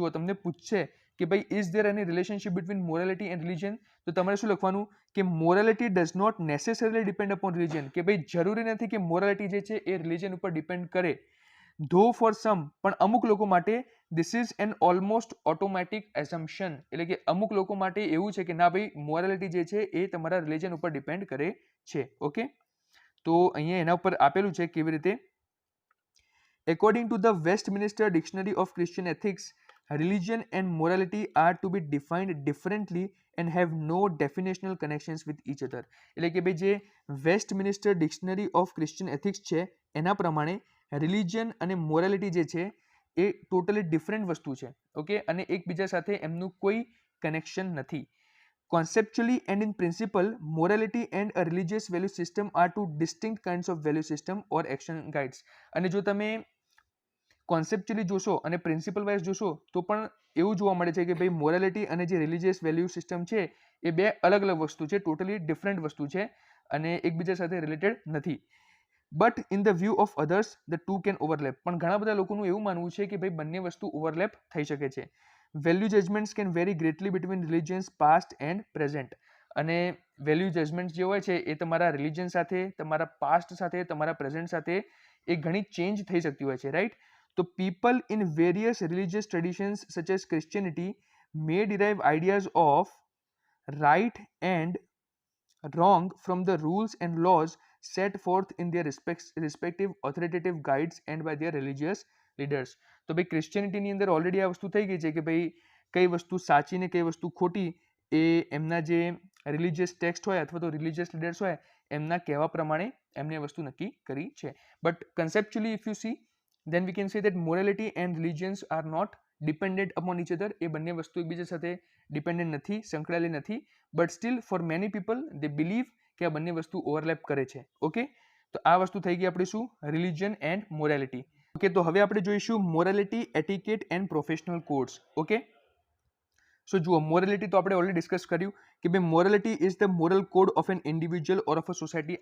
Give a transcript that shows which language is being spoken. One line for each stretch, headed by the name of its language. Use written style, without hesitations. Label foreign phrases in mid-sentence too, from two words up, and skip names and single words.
Gujarati: જુઓ, તમને પૂછશે કે ભાઈ
English: is there any relationship between morality and religion,
Gujarati: તો તમારે શું લખવાનું કે
English: morality does not necessarily depend upon religion,
Gujarati: કે ભાઈ જરૂરી નથી કે મોરાલિટી જે છે એ રિલિજન ઉપર ડિપેન્ડ કરે.
English: though for some,
Gujarati: પણ અમુક લોકો માટે
English: this is an almost automatic assumption,
Gujarati: એટલે કે અમુક લોકો માટે એવું છે કે ના ભાઈ મોરાલિટી જે છે એ તમારા રિલિજન ઉપર ડિપેન્ડ કરે છે. ઓકે, તો અહીંયા એના ઉપર આપેલું છે કેવી રીતે.
English: According to the Westminster Dictionary of Christian Ethics, religion and morality are to be defined differently and have no definitional connections with each other.
Gujarati: એટલે કે ભાઈ જે વેસ્ટમિનિસ્ટર ડિક્શનરી ઓફ ક્રિશ્ચિયન એથિક્સ છે એના પ્રમાણે રિલિજન અને મોરાલિટી જે છે એ
English: totally different
Gujarati: વસ્તુ છે. ઓકે, અને એકબીજા સાથે એમનું કોઈ કનેક્શન નથી.
English: Conceptually and in principle, morality and a religious value system are two distinct kinds of value system or action guides.
Gujarati: અને જો તમે કોન્સેપ્ચ્યુઅલી જોશો અને પ્રિન્સિપલ વાઇઝ જોશો તો પણ એવું જોવા મળે છે કે ભાઈ મોરાલિટી અને જે
English: religious value system
Gujarati: છે એ બે અલગ અલગ વસ્તુ છે,
English: totally different
Gujarati: વસ્તુ છે અને એકબીજા સાથે રિલેટેડ નથી.
English: But in the view of others the two can overlap.
Gujarati: પણ ઘણા બધા લોકોનું એવું માનવું છે કે ભાઈ બંને વસ્તુ ઓવરલેપ થઈ શકે છે.
English: Value judgments can vary greatly between religions past and present.
Gujarati: અને
English: value judgments
Gujarati: જે હોય છે એ તમારા રિલિજન સાથે, તમારા પાસ્ટ સાથે, તમારા પ્રેઝન્ટ સાથે એ ઘણી ચેન્જ થઈ શકતી હોય છે, રાઈટ.
English: તો people in various religious traditions such as Christianity may derive ideas of right and wrong from the rules and laws set forth in their respective authoritative guides and by their religious leaders.
Gujarati: તો ભાઈ ક્રિશ્ચિયનિટીની અંદર ઓલરેડી આ વસ્તુ થઈ ગઈ છે કે ભાઈ કઈ વસ્તુ સાચી ને કઈ વસ્તુ ખોટી એ એમના જે
English: religious text
Gujarati: હોય અથવા તો
English: religious leaders
Gujarati: હોય એમના કહેવા પ્રમાણે એમને વસ્તુ નક્કી કરી છે.
English: But conceptually if you see then we can say that morality and religions are not dependent upon each other.
Gujarati: એ બંને વસ્તુ એકબીજા સાથે ડિપેન્ડન્ટ નથી, સંકળાયેલી નથી.
English: But still for many people they believe
Gujarati: કે આ બંને વસ્તુ ઓવરલેપ કરે છે. ઓકે, તો આ વસ્તુ થઈ ગઈ આપણી શું,
English: religion and morality.
Gujarati: ઓકે, તો હવે આપણે જોઈશું
English: morality, etiquette and professional codes. okay, so
Gujarati: જુઓ, મોરાલિટી તો આપણે ઓલરેડી ડિસ્કસ કર્યું કે ભાઈ
English: morality is the moral code of an individual or of a society.